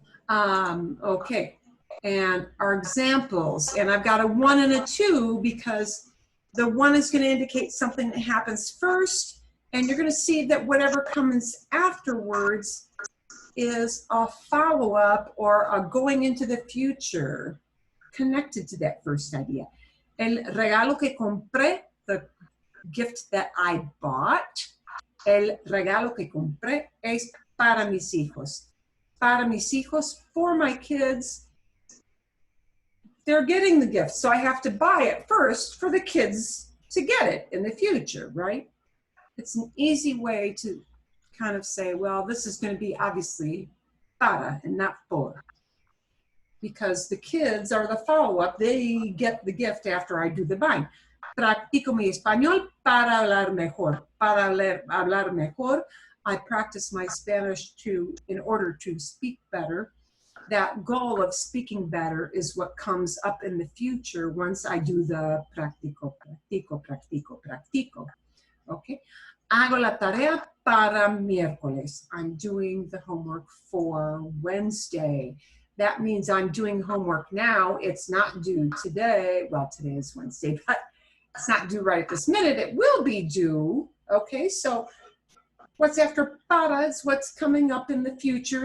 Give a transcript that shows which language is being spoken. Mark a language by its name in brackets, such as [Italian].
[English] Okay, and our examples, and I've got a 1 and a 2 because the 1 is going to indicate something that happens first, and you're going to see that whatever comes afterwards is a follow-up or a going into the future connected to that first idea. [Spanish] El regalo que compré, [English] the gift that I bought, [Spanish] el regalo que compré es para mis hijos. Para mis hijos, [English] for my kids, they're getting the gift, so I have to buy it first for the kids to get it in the future, right? It's an easy way to kind of say, well, this is going to be obviously para and not por. Because the kids are the follow-up, they get the gift after I do the buying. [Spanish] Practico mi español para hablar mejor. Para hablar mejor, [English] I practice my Spanish in order to speak better. That goal of speaking better is what comes up in the future once I do the [Spanish] practico, practico, practico, practico. [English] Okay? [Spanish] Hago la tarea para miércoles. [English] I'm doing the homework for Wednesday. That means I'm doing homework now. It's not due today. Well, today is Wednesday, but it's not due right this minute. It will be due. Okay, so what's after para is what's coming up in the future.